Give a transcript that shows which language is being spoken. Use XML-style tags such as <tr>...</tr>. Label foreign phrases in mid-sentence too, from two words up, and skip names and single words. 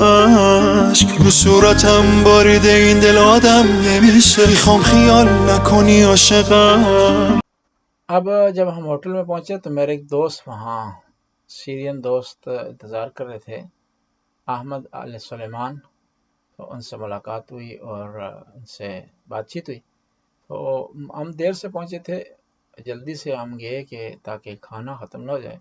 <fa>عشق رو صورتم باریده، این دل آدم نمیشه، میخوام خیال نکنی عاشقم.</fa> <ur>اب جب ہم ہوٹل میں پہنچے تو میرے ایک دوست وہاں، سیرین دوست انتظار کر رہے تھے، احمد آل سلیمان، تو ان سے ملاقات ہوئی اور ان سے بات چیت ہوئی. تو ہم دیر سے پہنچے تھے، جلدی سے ہم گئے کہ تاکہ کھانا ختم نہ ہو جائے.</ur>